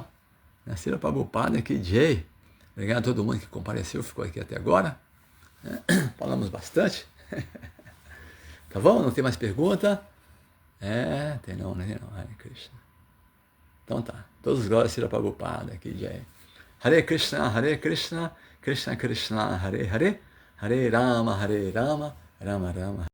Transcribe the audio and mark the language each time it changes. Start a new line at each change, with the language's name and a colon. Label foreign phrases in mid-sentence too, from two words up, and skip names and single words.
Portuguese: Nascera Prabhupada aqui, Jay. Obrigado a todo mundo que compareceu, ficou aqui até agora. Falamos bastante. Tá bom? Não tem mais pergunta? Tem não, né? Não,
Sanskrit: हरे कृष्ण.
Portuguese: Então tá. Todos os glórias Srila Prabhupada aqui, Jay.
Sanskrit: हरे कृष्ण, कृष्ण कृष्ण, हरे हरे, हरे राम, राम राम.